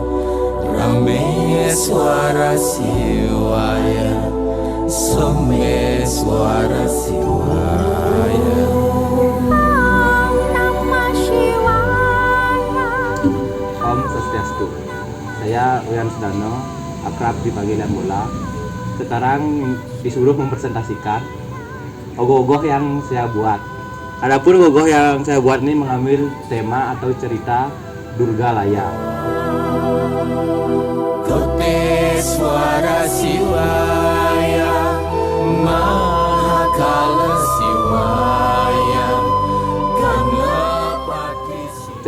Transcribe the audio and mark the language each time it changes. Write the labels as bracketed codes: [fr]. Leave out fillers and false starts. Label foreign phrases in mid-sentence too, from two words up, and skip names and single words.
[sa] Rameswara Shivaya, Someswara Shivaya. Om Swastiastu. [id] Saya Uyan Sudano, akrab dipanggil Bola. Sekarang disuruh mempresentasikan ogoh-ogoh yang saya buat. Adapun ogoh yang saya buat ini mengambil tema atau cerita Durga Laya. [sa] Koteswara Shivaya, Mahakala Shivaya, Ganapati Shivaya.